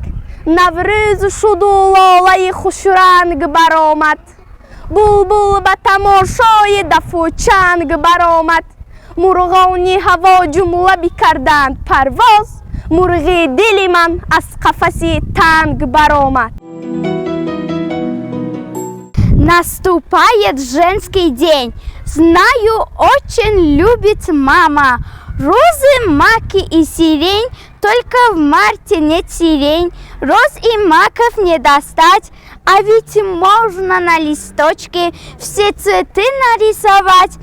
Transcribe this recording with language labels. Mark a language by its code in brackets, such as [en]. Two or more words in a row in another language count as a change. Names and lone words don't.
[fa] نوروز شد و لاله خوشرنگ برآمد، بلبل به تماشای دف و چنگ برآمد. مرغانی هوا جمله بکردند پرواز، مرغ دل من از قفس تنگ برآمد. [ru] Наступает женский день, знаю, очень любит мама. Розы, маки и сирень, только в марте нет сирень. Роз и маков не достать, а ведь можно на листочке все цветы нарисовать.